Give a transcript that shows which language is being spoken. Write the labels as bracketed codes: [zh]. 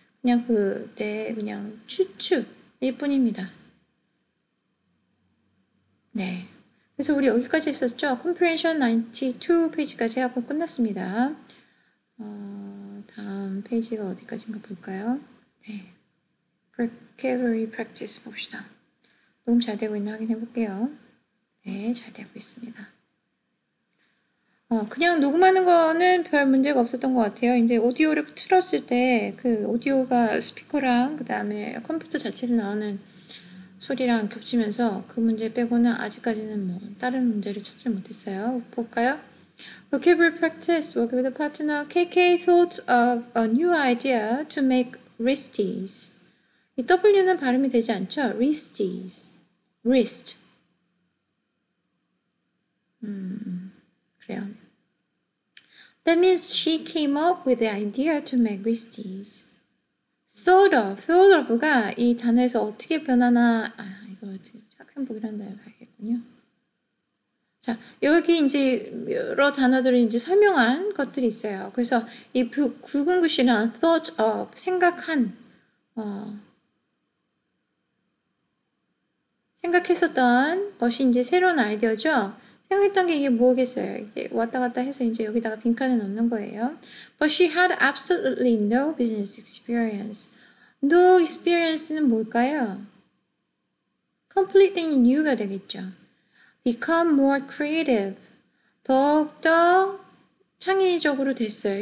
[ko] 그냥 그냥 추측일 뿐입니다. 네. 그래서 우리 여기까지 했었죠. Comprehension 92 페이지까지 하고 끝났습니다. 다음 페이지가 어디까지인가 볼까요? 네. Vocabulary Practice 봅시다. 녹음 잘 되고 있나 확인해 볼게요. 네, 잘 되고 있습니다. 그냥 녹음하는 거는 별 문제가 없었던 것 같아요. 이제 오디오를 틀었을 때 그 오디오가 스피커랑 그 다음에 컴퓨터 자체에서 나오는 소리랑 겹치면서 그 문제 빼고는 아직까지는 뭐 다른 문제를 찾지 못했어요. 볼까요? [en] Vocabulary practice. Work with a partner. KK thought of a new idea to make wristies. [ko] 이 W는 발음이 되지 않죠? [en] wristies. wrist. [ko] 그래요. [en] That means she came up with the idea to make wristies. [ko] thought of가 이 단어에서 어떻게 변하나, 이거 학생복이라는 단어 봐야겠군요. 자, 여기 이제 여러 단어들을 이제 설명한 것들이 있어요. 그래서 이 굵은 글씨는 thought of, 생각했었던 것이 이제 새로운 아이디어죠. 생각했던 게 이게 뭐겠어요. 이게 왔다 갔다 해서 이제 여기다가 빈칸을 넣는 거예요. [en] But she had absolutely no business experience. No experience [ko] 는 뭘까요? [en] completely new [ko] 가 되겠죠. [en] become more creative. [ko] 더욱더 창의적으로 됐어요.